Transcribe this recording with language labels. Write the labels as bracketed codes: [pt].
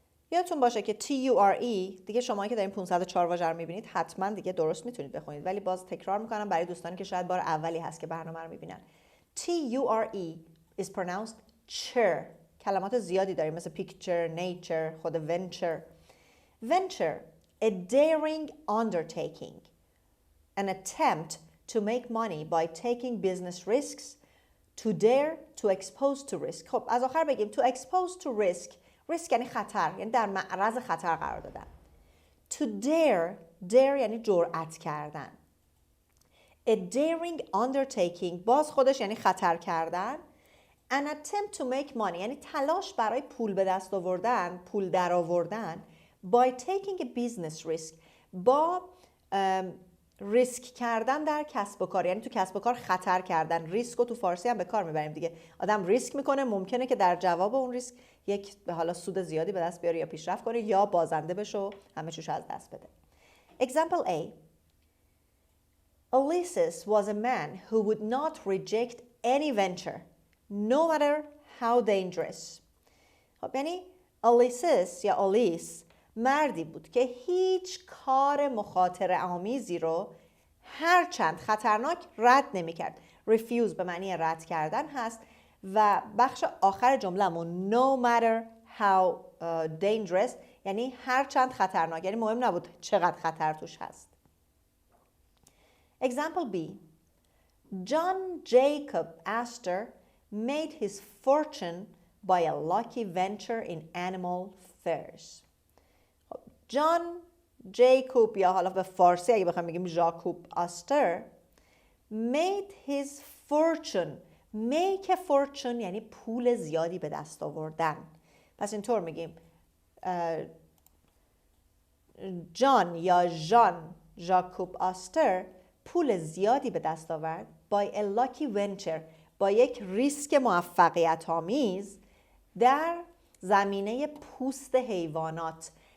[fa] یادتون باشه که TURE دیگه شما که دارین 504 واژه رو میبینید حتما دیگه درست میتونید بخونید، ولی باز تکرار میکنم برای دوستانی که شاید بار اولی هست که برنامه رو میبینن. [en] TURE is pronounced cher. [fa] کلمات زیادی داریم مثل picture, nature، خود venture. [en] A daring undertaking. An attempt to make money by taking business risks. To dare to expose to risk. [fa] خب از آخر بگیم [en] to expose to risk. [fa] risk یعنی خطر، یعنی در معرض خطر قرار دادن. [en] To dare [fa] یعنی جرأت کردن. [en] A daring undertaking [fa] باز خودش یعنی خطر کردن. [en] An attempt to make money [fa] یعنی تلاش برای پول به دست آوردن، پول در آوردن. [en] By taking a business risk [fa] با ریسک کردن در کسب و کار، یعنی تو کسب و کار خطر کردن. ریسک رو تو فارسی هم به کار میبریم دیگه. آدم ریسک میکنه، ممکنه که در جواب اون ریسک یک به حالا سود زیادی به دست بیاره یا پیشرفت کنه یا بازنده بشه و همه چیزو از دست بده. [en] Example A. Ulysses was a man who would not reject any venture, no matter how dangerous. [fa] خب یعنی Ulysses یا اولیس مردی بود که هیچ کار مخاطره آمیزی رو هرچند خطرناک رد نمی‌کرد. refuse به معنی رد کردن هست و بخش آخر جمله‌مون [en] no matter how dangerous [fa] یعنی هرچند خطرناک، یعنی مهم نبود چقدر خطر توش هست. [en] Example B. John Jacob Astor made his fortune by a lucky venture in animal fairs. [fa] جان جیکوب یا حالا به فارسی اگه بخوام بگیم ژاکوب آستر [en] made his fortune. make a fortune [fa] یعنی پول زیادی به دست آوردن. پس اینطور میگیم جان یا ژان ژاکوب آستر پول زیادی به دست آورد [en] by a lucky venture [fa] با یک ریسک موفقیت آمیز در زمینه پوست حیوانات.